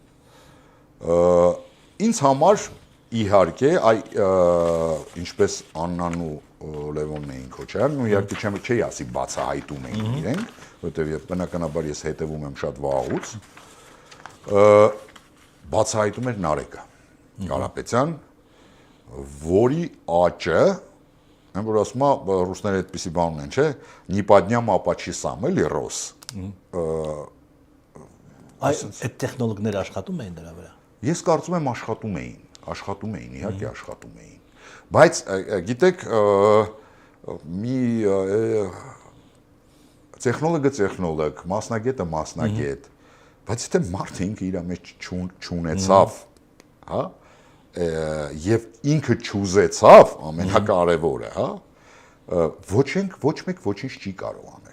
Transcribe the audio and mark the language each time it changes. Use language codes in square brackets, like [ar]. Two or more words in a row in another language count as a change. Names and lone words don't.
[hy] Ինձ համար իհարկե ինչպես Աննան ու Լևոնն էին Քոչարյանն ու իհարկե չի ասի բացահայտում էին իրենք, որովհետև բնականաբար ես հետևում եմ շատ վաղուց, բացահայտում էր Նարեկը Կարապետյան, որի աճը, այն որ ասում է ռուսները այդպիսի բան ունեն, չէ, [ru] «Ни по дням, а по часам», [hy] էլի ռոս, Այդ տեխնոլոգիաները աշխատում էին դրա վրա։ Ես կարծում եմ աշխատում էին, իհարկե աշխատում էին։ Բայց գիտեք, մի տեխնոլոգը, մասնագետը, բայց եթե մարդը ինքը իր մեջ չունեցավ, հա, եւ ինքը չուզեցավ, ամենակարևորը, հա, ոչ մեկ ոչինչ չի կարող անել։